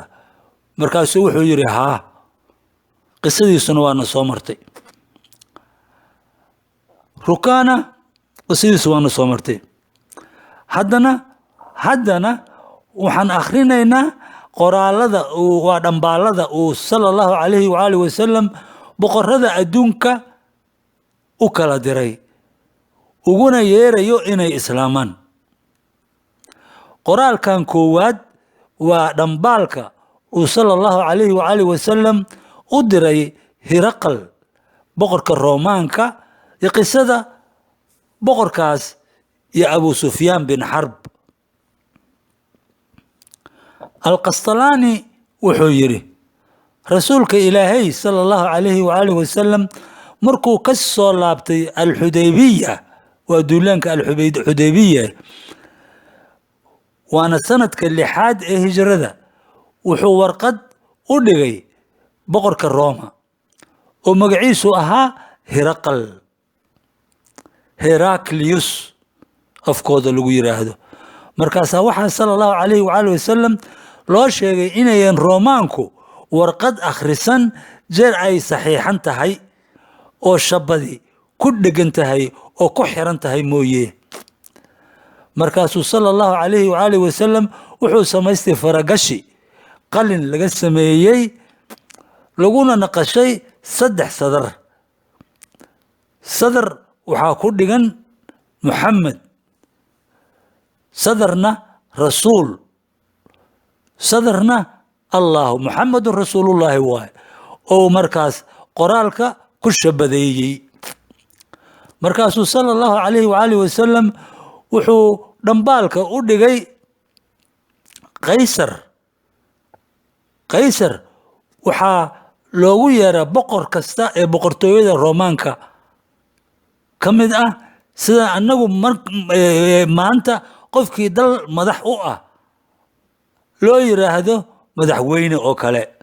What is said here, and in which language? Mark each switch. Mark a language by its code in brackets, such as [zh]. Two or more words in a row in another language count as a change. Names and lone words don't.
[so] markaasuu wuxuu yidhi haa. qisadiisuna waana soo martay. rukaana qisadiisu waana soo martay. haddana waxaan akhrinaynaa qoraalada waa dhambaalada uu [ar] صلى الله عليه وعلى آله وسلم [so] boqorada adduunka u kala diray, uguna yeerayo inay islaamaan. qoraalkan koowaad waa dhambaalka uu [ar] صلى الله عليه وعلى آله وسلم [so] u diray hiraqal, boqorka roomaanka, iyo qisada boqorkaas iyo abu sufyaan bin xarb. alqastalaani wuxuu yidhi, rasuulka ilaahay [ar] صلى الله عليه وعلى آله وسلم [so] markuu ka soo laabtay alxudaybiya, waa duulaanka alxudaybiya, waana sanadka 6 ee hijrada, wuxuu warqad u dhigay boqorka Rooma oo magaciisu ahaa Hiraqal, Heraclius afkooda lagu yiraahdo. markaasaa waxaa [ar] صلى الله عليه وعلى آله وسلم [so] loo sheegay inayan Roomaanku warqad akhrisan jeer ay saxiixan tahay oo shabadi ku dhegan tahay oo ku xiran tahay mooye. markaasuu [ar] صلى الله عليه وعلى آله وسلم [so] wuxuu samaystay faragashi qalin laga sameeyey, laguna naqashay 3 sadar waxaa ku dhigan Muxamed, sadarna rasuul, sadarna allah, [ar] محمدٌ رسولُ الله [so] waay, oo markaas qoraalka ku shabadeeyey. markaasuu [ar] صلى الله عليه وعلى آله وسلم [so] wuxuu dhambaalka u dhigay qaysar. waxaa loogu yeeraa boqor kasta ee boqortooyada roomaanka ka mid ah, sida annagu maanta qofkii dal madax u ah loo yiraahdo madaxweyne oo kale.